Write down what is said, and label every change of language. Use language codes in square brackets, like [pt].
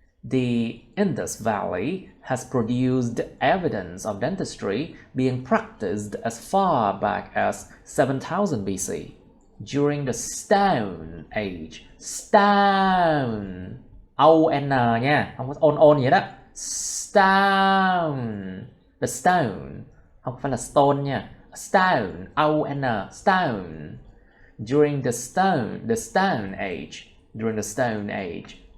[en] The Indus Valley has produced evidence of dentistry being practiced as far back as 7000 BC, during the Stone Age. [vi] Stone, O-N nha, không có on vậy đó. Stone, the stone, không phải là stone nha. [en] Stone, O-N, stone. During the Stone Age, during the Stone Age.